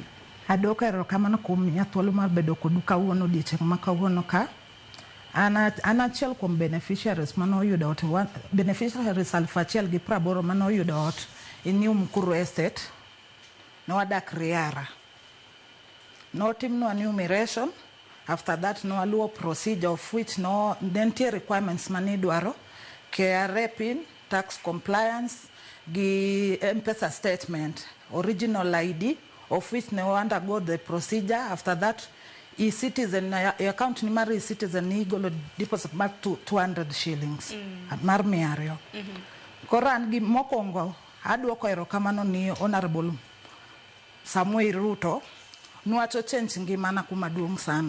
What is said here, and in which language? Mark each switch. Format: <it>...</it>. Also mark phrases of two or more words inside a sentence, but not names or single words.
<luo>Adok erokamano kuom miya thuolo mar bedo kodu kawuono odiechieng' ma kawuono ka. An achiel kuom beneficiaries manoyudo ot, beneficiaries 1,080 manoyudo ot e New Mukuru Estate. Nowadak Riara. Notimnwa enumeration.</luo> <en>After that</en> <luo>nowaluwo</luo> <en>procedure of which</en> <luo>nitie requirements manidwaro.</luo> <en>KRA PIN, tax compliance, gi M-Pesa statement, original ID, of which ne undergo the procedure. After that,</en> <luo>e-citizen, account ni mari e-citizen ni golo deposit mar 200 shillings. Mar miario. Koran gi mokongo, adwoko erokamano ni Honorable Samuel Ruto, nuacho change ngimana kumaduong' sana.</luo>